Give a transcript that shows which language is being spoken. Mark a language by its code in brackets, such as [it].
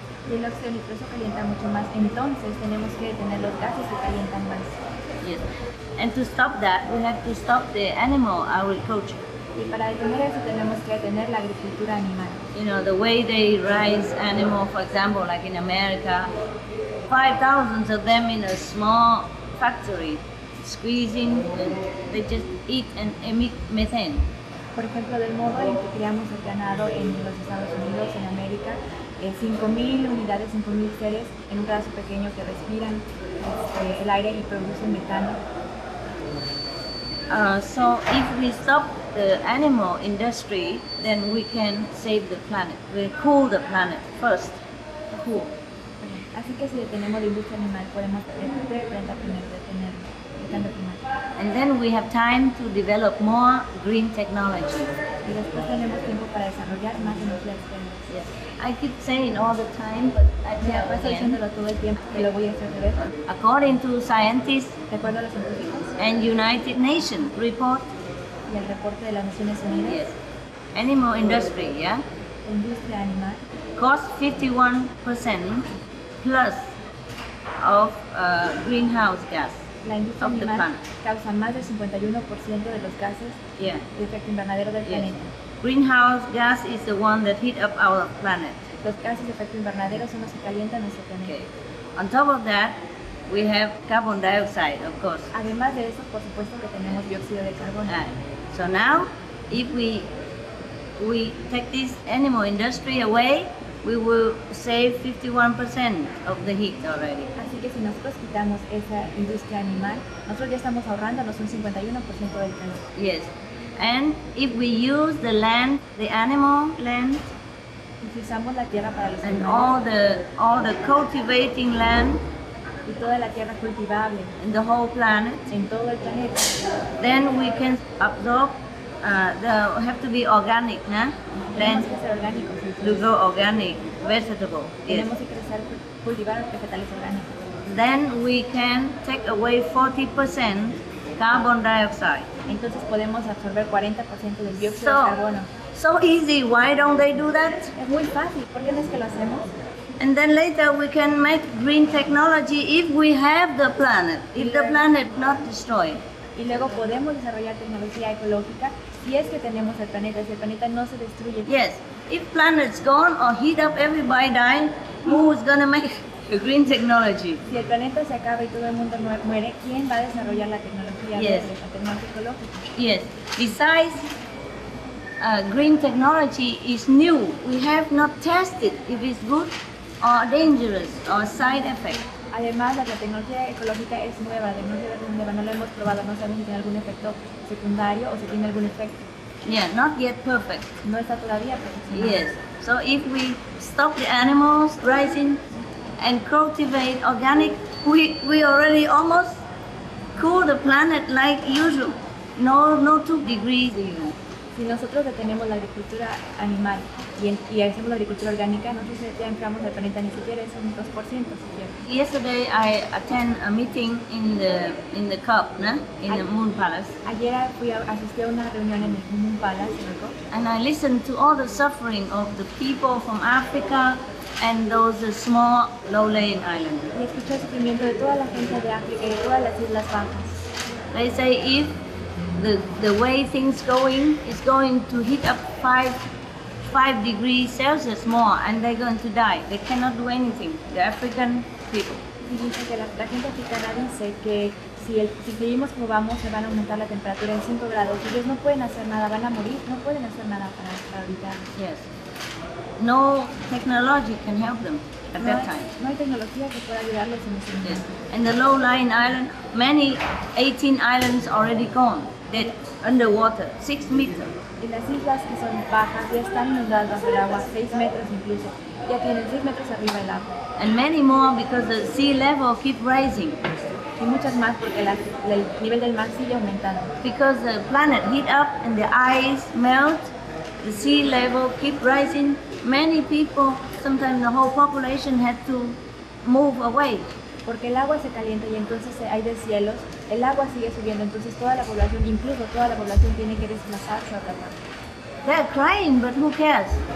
[es] Y el óxido nitroso calienta mucho más, entonces tenemos que detener los gases que calientan más. [en] Yes, and to stop that, we have to stop the animal agriculture. [es] Y para detener eso tenemos que detener la agricultura animal. [en] You know, the way they raise animals, for example, like in America, 5,000 of them in a small factory, squeezing, and they just eat and emit methane. [es] Por ejemplo, del modo en que criamos el ganado en los Estados Unidos, en América, 5.000 unidades, 5.000 seres en un pedazo pequeño que respiran el aire y producen metano. [en] So if we stop the animal industry, then we can save the planet. We cool the planet first. Cool. [es] Así que si detenemos la industria animal, podemos detener primero detener el cambio climático. [en] And then we have time to develop more green technology. [es] Y después tenemos tiempo para desarrollar más energías verdes. [en] Yes. I keep saying all the time, but I tell [es] Estoy [en] again. [es] diciéndolo todo el tiempo que lo voy a hacer de vez. [en] According to scientists [es] De acuerdo a los científicos [en] and United Nations report, [es] y el reporte de las Naciones Unidas, [en] yes, animal industry, yeah, [es] la industria animal [en] costs 51% plus of greenhouse gas. [es] La industria [en] Of the [es] animal [en] planet. [es] causa más del 51% de los gases [en] Yeah. [es] de efecto invernadero del [en] Yes. [es] planeta. [en] Greenhouse gas is the one that heat up our planet. [es] Los gases de efecto invernadero son los que calientan nuestro planeta. [en] Okay. On top of that, we have carbon dioxide, of course. [es] Además de eso, por supuesto que tenemos dióxido de carbono. [en] So now, if we take this animal industry away, we will save 51% of the heat already. [es] Así que si nosotros quitamos esa industria animal, nosotros ya estamos ahorrándonos un 51% del calor. [en] Yes. And if we use the land, the animal land, [es] Y si usamos la tierra para los [en] and [es] animales [en] all the cultivating land [es] y toda la tierra cultivable [en] in the whole planet, [es] en todo el planeta, [en] then we can absorb. Have to be organic, nah? [es] tenemos [en] Land [es] que ser orgánicos. [en] to [es] Entonces, [en] grow organic vegetable. Yes. [es] tenemos que cultivar vegetales orgánicos. [en] Then we can take away 40% carbon dioxide. [es] Entonces podemos absorber 40% del dióxido de carbono. [en] So easy. Why don't they do that? [es] Es muy fácil, ¿por qué no es que lo hacemos? [en] And then later we can make green technology if we have the planet. If the planet not destroyed. [es] Y luego podemos desarrollar tecnología ecológica si es que tenemos el planeta, si el planeta no se destruye. [en] Yes. If planet's gone or heat up, everybody dying, who's gonna make the green technology? [es] Si el planeta se acaba y todo el mundo muere, ¿quién va a desarrollar la tecnología [en] Yes. [es] verde, la tecnología ecológica? [en] Yes. Besides, green technology is new. We have not tested if it's good or dangerous or side effect. [es] Además, la tecnología ecológica es nueva, la tecnología verde es nueva, no la hemos probado, no sabemos si tiene algún efecto secundario o si tiene algún efecto. [en] Yeah, not yet perfect. [es] No está todavía perfeccionado. [en] Yes. So if we stop the animals rising and cultivate organic, we already almost cool the planet like usual. No 2 degrees even. [es] Si nosotros detenemos la agricultura animal y hacemos la agricultura orgánica, nosotros ya enfriamos el planeta, ni siquiera es un 2% siquiera. [en] Yesterday I attend a meeting in the COP, nah? In the Moon Palace, [es] Ayer asistí a una reunión en el Moon Palace, [en] and I listened to all the suffering of the people from Africa and those small low-lying islands. [es] y escuché el sufrimiento de toda la gente de África y de todas las islas bajas. [en] They say if the way things going is going to heat up 5 degrees Celsius more, and they're going to die. They cannot do anything. The African people. [es] Y dice que la gente africana dice que si seguimos como vamos, se van a aumentar la temperatura en 5 grados. Ellos no pueden hacer nada, van a morir, no pueden hacer nada para evitar. [en] Yes. No technology can help them at that time. [es] No hay tecnología que pueda ayudarles en ese momento. [en] Yes. And the low-lying island, 18 islands already gone, dead, underwater, 6 meters. [es] Y las islas que son bajas ya están inundadas bajo el agua, 6 metros incluso. Ya tienen 6 metros arriba el agua. [en] And many more because the sea level keep rising. [es] Y muchas más porque el nivel del mar sigue aumentando. [en] Because the planet heat up and the ice melt, the sea level keep rising. Many people, sometimes the whole population had to move away. [es] Porque el agua se calienta y entonces hay deshielos, el agua sigue subiendo, entonces toda la población, incluso toda la población, tiene que desplazarse a otra parte. [en] They're crying, but who cares?